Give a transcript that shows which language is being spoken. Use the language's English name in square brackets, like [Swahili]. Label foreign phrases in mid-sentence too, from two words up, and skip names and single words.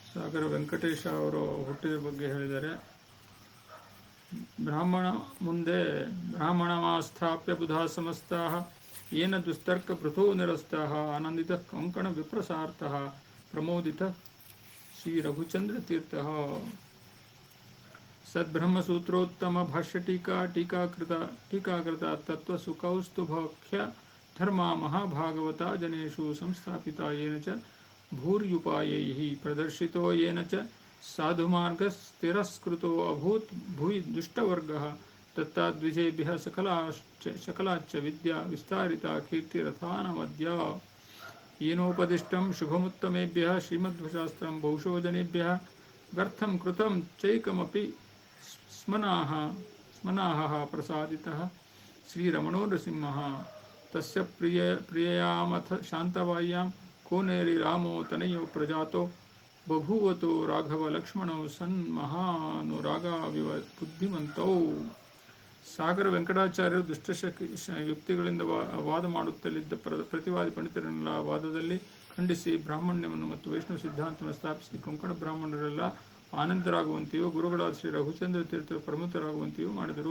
[Kannada] ಸಾಗರ ವೆಂಕಟೇಶ ಅವರು ಹುಟ್ಟಿದ ಬಗ್ಗೆ ಹೇಳಿದ್ದಾರೆ. ಬ್ರಾಹ್ಮಣ ಮುಂದೆ [Sanskrit] ಬ್ರಾಹ್ಮಣಮಾಸ್ಥಾಪ್ಯ ಬುಧಾ ಸಮಸ್ತಾಃ ಯೇನ ದುಸ್ತರ್ಕ ಪೃಥೋ ನಿರಸ್ತಾಃ ಆನಂದಿತಃ ಕಂಕಣ ವಿಪ್ರಸಾರ್ಥಃ ಪ್ರಮೋದಿತಃ ಶ್ರೀ ರಘುಚಂದ್ರ ತೀರ್ಥಃ. ಸದ್ಬ್ರಹ್ಮಸೂತ್ರೋತ್ತಮ ಭಾಷ್ಯ ಟೀಕಾಕೃತ ತತ್ವಸುಕೌಸ್ತುಭಾಖ್ಯ ಧರ್ಮ ಮಹಾಭಾಗವತ ಜನೇಷು ಸಂಸ್ಥಾಪಿತ ಯೇನ ಚ ಭೂರ್ಯುಪಾಯೈಃ ಪ್ರದರ್ಶಿತೋ ಯೇನ ಚ ಸಾಧುಮಾರ್ಗಸ್ತಿರಸ್ಕೃತೋ ಅಭೂತ್ ಭುವಿ ದುಷ್ಟವರ್ಗಃ ತತ್ತಾದ್ವಿಜೇಭ್ಯಃ ಸಕಲಾಚ್ಚ ವಿದ್ಯಾ ವಿಸ್ತಾರಿತಾ ಕೀರ್ತಿರಥಾನಮದ್ಯ. येनोपदिष्टं शुभमुत्तमेभ्यः श्रीमद्शास्त्रं बहुशो जनेभ्यः व्यर्थं कृतं चैकमपि स्मनाः प्रसादितः श्रीरमणो नृसिंहः. तस्य प्रिययामथ शान्तवाय्यां कोनेरि रामो तनयो प्रजातो बभूवतो राघव लक्ष्मणौ सन्महानुरागाविव बुद्धिमन्तौ. [Kannada] ಸಾಗರ ವೆಂಕಟಾಚಾರ್ಯರು ಯುಕ್ತಿಗಳಿಂದ ವಾದ ಮಾಡುತ್ತಲಿದ್ದ ಪ್ರತಿವಾದಿ ಪಂಡಿತರನ್ನೆಲ್ಲ ವಾದದಲ್ಲಿ ಖಂಡಿಸಿ ಬ್ರಾಹ್ಮಣ್ಯವನ್ನು ಮತ್ತು ವೈಷ್ಣವ ಸಿದ್ಧಾಂತವನ್ನು ಸ್ಥಾಪಿಸಿ ಕೊಂಕಣ ಬ್ರಾಹ್ಮಣರೆಲ್ಲ ಆನಂದರಾಗುವಂತೆಯೂ ಗುರುಗಳಾದ ಶ್ರೀ ರಘುಚಂದ್ರ ತೀರ್ಥರು ಪ್ರಮುಖರಾಗುವಂತೆಯೂ ಮಾಡಿದರು.